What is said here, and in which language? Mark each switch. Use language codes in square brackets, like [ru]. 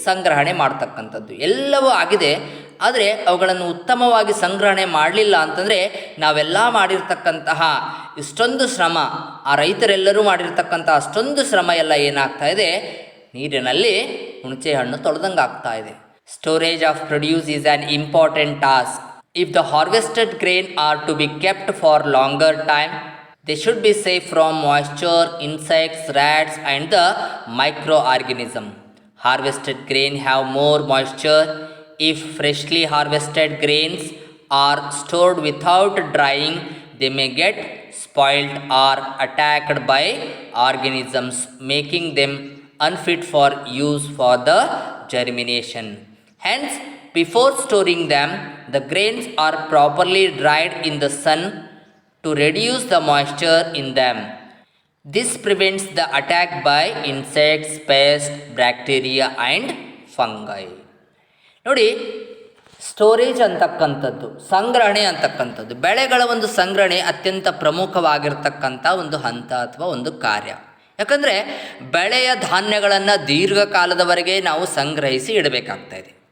[kn] ಸಂಗ್ರಹಣೆ ಮಾಡ್ತಕ್ಕಂಥದ್ದು ಎಲ್ಲವೂ ಆಗಿದೆ, ಆದರೆ ಅವುಗಳನ್ನು ಉತ್ತಮವಾಗಿ ಸಂಗ್ರಹಣೆ ಮಾಡಲಿಲ್ಲ ಅಂತಂದರೆ ನಾವೆಲ್ಲ ಮಾಡಿರ್ತಕ್ಕಂತಹ ಇಷ್ಟೊಂದು ಶ್ರಮ, ಆ ರೈತರೆಲ್ಲರೂ ಮಾಡಿರ್ತಕ್ಕಂಥ ಅಷ್ಟೊಂದು ಶ್ರಮ ಎಲ್ಲ ಏನಾಗ್ತಾ ಇದೆ, ನೀರಿನಲ್ಲಿ ಹುಣಸೆ ಹಣ್ಣು ತೊಳೆದಂಗೆ ಆಗ್ತಾ ಇದೆ. [en] Storage of produce is an important task. If the harvested grain are to be kept for longer time, they should be safe from moisture, insects, rats and the microorganism. Harvested grain have more moisture. If freshly harvested grains are stored without drying, they may get spoiled or attacked by organisms, making them unfit for use for the germination. Hence, before storing them, the grains are properly dried in the sun to reduce the moisture in them. This prevents the attack by insects, pests, bacteria and fungi. [kn] ನೋಡಿ, storage ಅಂತಕ್ಕಂಥದ್ದು, ಸಂಗ್ರಹಣೆ ಅಂತಕ್ಕಂಥದ್ದು, ಬೆಳೆಗಳ ಒಂದು ಸಂಗ್ರಹಣೆ ಅತ್ಯಂತ ಪ್ರಮುಖವಾಗಿರ್ತಕ್ಕಂಥ ಒಂದು ಹಂತ ಅಥವಾ ಒಂದು ಕಾರ್ಯ. ಯಾಕಂದರೆ ಬೆಳೆಯ ಧಾನ್ಯಗಳನ್ನು ದೀರ್ಘಕಾಲದವರೆಗೆ ನಾವು ಸಂಗ್ರಹಿಸಿ ಇಡಬೇಕಾಗ್ತಾಯಿದೆ.